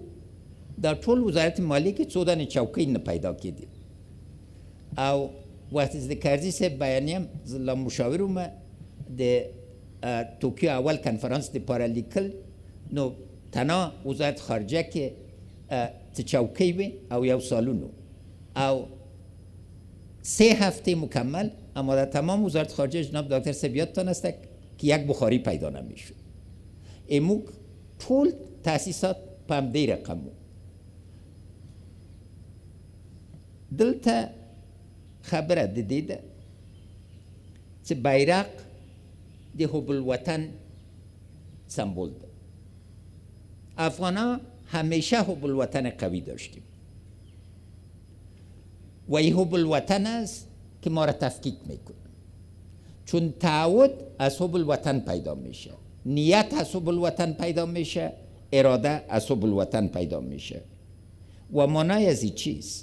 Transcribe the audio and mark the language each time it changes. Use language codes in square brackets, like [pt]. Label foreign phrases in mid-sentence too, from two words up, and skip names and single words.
[ps] دا ټول وزارت مالیې کې 14 دانې چوکۍ نه پیدا کېدې او وقتی چې د کرزي صاحب بیانیم زه لا مشاور وم د توکیو اول کنفرانس دپاره لیکل نو تنها وزارت خارجه کې څه چوکۍ وې او یو سالون او 3 هفته مکمل [fa] اما در تمام وزارت خارجه جناب دکتر صاحب یادتان است که یک بخاری پیدا نمیشد. [ps] اموک ټول تاسیسات په همدې رقم و. دلته خبره د دې ده چې بیرق د حب الوطن سمبول ده. [fa] افغان‌ها همیشه حب الوطن قوی داشتیم و این حب الوطن است که ما را تفکیک میکنه چون تعهد از حب الوطن پیدا میشه، نیت از حب الوطن پیدا میشه، اراده از حب الوطن پیدا میشه و مانای از این چیست؟